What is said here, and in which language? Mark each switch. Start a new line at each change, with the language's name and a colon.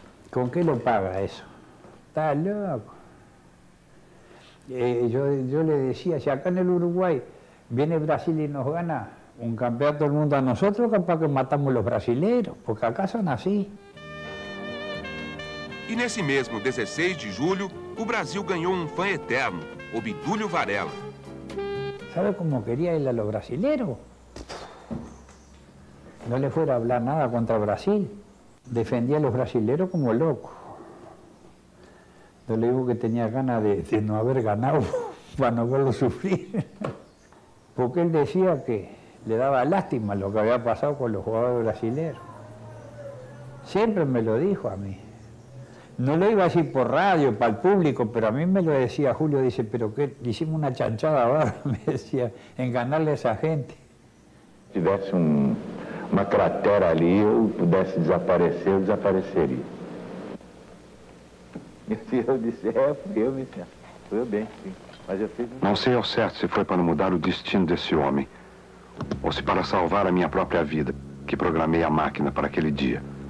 Spanish: ¿Con qué lo paga eso? Está loco. Yo le decía, si acá en el Uruguay viene Brasil y nos gana un campeonato del mundo a nosotros, capaz que matamos los brasileros, porque acá son así.
Portuguese: E nesse mesmo 16 de julho, o Brasil ganhou um fã eterno, Obdúlio Varela.
Spanish: ¿Sabe cómo quería él a los brasileros? No le fuera a hablar nada contra Brasil. Defendía a los brasileros como loco. Yo le digo que tenía ganas de no haber ganado para no verlo sufrir. Porque él decía que le daba lástima lo que había pasado con los jugadores brasileños. Siempre me lo dijo a mí. No lo iba a decir por radio, para el público, pero a mí me lo decía Julio, dice, pero que le hicimos una chanchada ahora, me decía, en ganarle a
Portuguese: essa gente. Se tivesse uma cratera ali, eu pudesse desaparecer, eu desapareceria. E eu disse, fui eu, me disse, foi eu bem, sim. Mas eu fiz... Não sei ao certo se foi para mudar o destino desse homem, ou se para salvar a minha própria vida, que programei a máquina para aquele dia.